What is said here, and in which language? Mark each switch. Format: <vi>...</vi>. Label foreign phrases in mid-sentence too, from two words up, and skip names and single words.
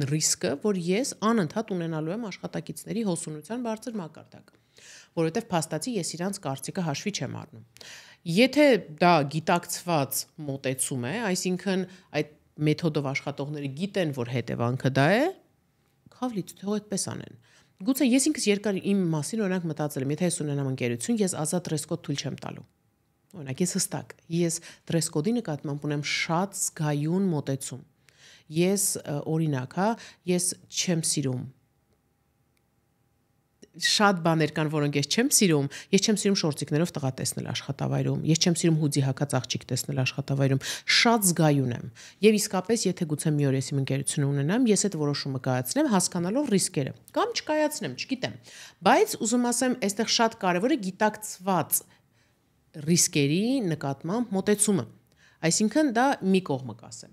<hy>ռիսկը, որ ես անընդհատ ունենալու եմ աշխատակիցների հոսունության բարձր մակարդակ։ որովհետև փաստացի ես իրանց կարծիքը հաշվի չեմ առնում։ Եթե դա գիտակցված մոտեցում է, այսինքն այդ մեթոդով աշխատողները գիտեն, որ հետևանքը դա է, քավլից թող այդպես անեն։ Գուցե ես ինքս երկար իմ մասին օրինակ մտածել եմ, եթե ես ունենամ ընկերություն, ես ազատ</hy> <en>dress code</en> <hy>թույլ չեմ տալու։ Օրինակ ես հստակ, ես</hy> <en>dress code-</en> <hy>ի նկատմամբ ունեմ շատ զգայուն մոտեցում։ Ես օրինակ, ես չեմ սիրում շատ բաներ կան, որոնք ես չեմ սիրում շորտիկներով տղա տեսնել աշխատավայրում, ես չեմ սիրում հուդի հագած աղջիկ տեսնել աշխատավայրում, շատ զգայուն եմ։ Եվ իսկապես, եթե գուցե մի օր ես իմ ընկերությունը ունենամ, ես այդ որոշումը կայացնեմ, հասկանալով ռիսկերը, կամ չկայացնեմ, չգիտեմ։ Բայց ուզում ասեմ, այստեղ շատ կարևոր է գիտակցված ռիսկերի նկատմամբ մոտեցումը։ Այսինքն դա մի կողմը կասեմ։</hy>